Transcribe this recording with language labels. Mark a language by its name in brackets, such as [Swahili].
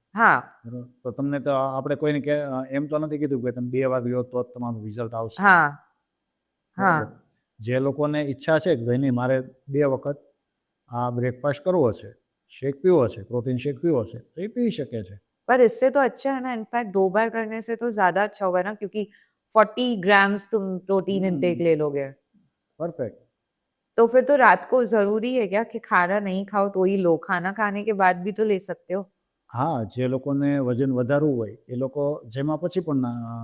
[Gujarati] હા. બરાબર. તો તમને તો આપણે કોઈને એમ તો નથી કીધું કે તમે 2 વાર લ્યો તો જ તમારું રિઝલ્ટ આવશે. હા. હા. જે લોકોને ઈચ્છા છે કે ભાઈ નહીં મારે 2 વખત આ બ્રેકફાस्ट કરવો છે, शेक पीવો છે, प्रोटीन शेक पीવો છે, तो ये पी શકે છે. [Hindi] पर इससे तो अच्छा है ना, इनफैक्ट 2 बार करने से तो ज्यादा अच्छा होगा ना, क्योंकि 40 ग्राम्स तुम प्रोटीन इंटेक ले लोगे. परफेक्ट. तो फिर तो रात को जरूरी है क्या कि खाना नहीं खाओ तो ही लो, खाना खाने के बाद भी तो ले सकते हो? [Gujarati] હા, જે લોકોને વજન વધારવું હોય એ લોકો જેમાં પછી પણ